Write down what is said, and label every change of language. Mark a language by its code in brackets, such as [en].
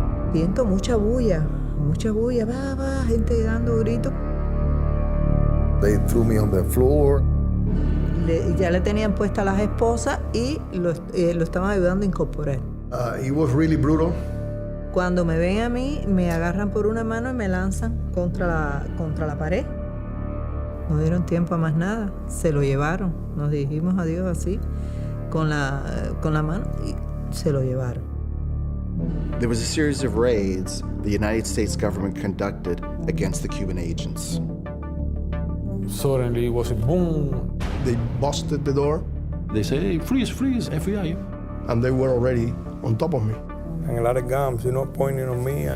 [es] Siento mucha bulla, va, gente dando gritos. [en] They threw me on the floor. [es] Ya le tenían puestas las esposas y lo estaban ayudando a incorporar. [en] It was really brutal. [es] Cuando me ven a mí, me agarran por una mano y me lanzan contra la pared. No dieron tiempo a más nada, se lo llevaron. Nos dijimos adiós así, con la mano y se lo llevaron. [en] There was a series of raids the United States government conducted against the Cuban agents. Suddenly it was a boom. They busted the door. They say, hey, freeze, FBI. And they were already on top of me. And a lot of guns, pointing on me.